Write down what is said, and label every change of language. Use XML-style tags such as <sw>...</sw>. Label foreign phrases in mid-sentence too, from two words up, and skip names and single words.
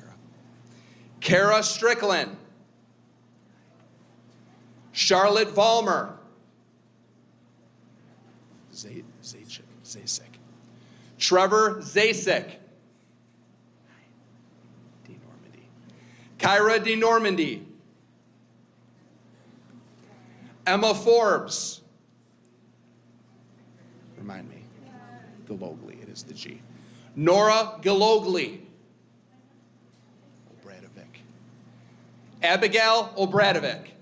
<en>Kara Strickland. Charlotte Vollmer. Zasek. Trevor Zasek. Kyra DeNormandy. Emma Forbes. Remind me. Galogly, it is the G. Nora Galogly. Obradovic. Abigail Obradovic.</en>